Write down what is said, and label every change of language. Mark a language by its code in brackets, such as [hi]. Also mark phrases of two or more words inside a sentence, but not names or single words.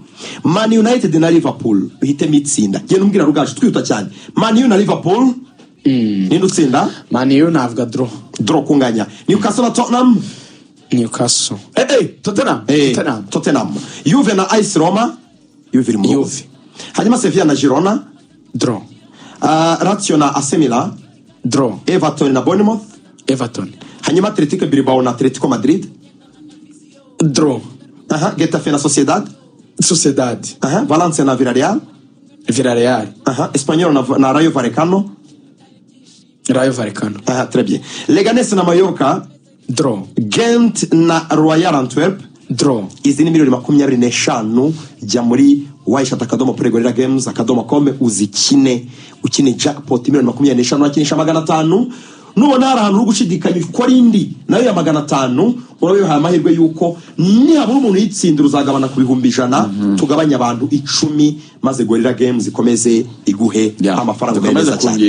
[rw] Man United na Liverpool uhite mitsinda genda umbwira rugaje twihuta cyane. Man U na Liverpool ninde utsinda? Man U navuga draw kunganya. Newcastle na Tottenham Tottenham. Juve na AS Roma Juve hanyuma Sevilla na Girona draw. Lazio na AC Milan draw. Everton na Bournemouth hanyuma Atletico Bilbao na Atletico Madrid draw. Getafe na Sociedad Valencia na Villarreal Espanyol na Rayo Vallecano [fr] très bien. [rw] Leganés na Mallorca draw. Ghent na Royal Antwerp draw. Izi ni miliyoni 25 jya muri www.playgorillagames.com ukine jackpot miliyoni 25 wakinisha 500 nubona hari ahantu uri gushidikanya ukora indi nayo ya 500 urabihaye amahirwe yuko nihabura umuntu yitsindira uzagabana ku bihumbi 100 tugabanya abantu 10 maze Gorilla Games ikomeze iguhe amafaranga meza cyane.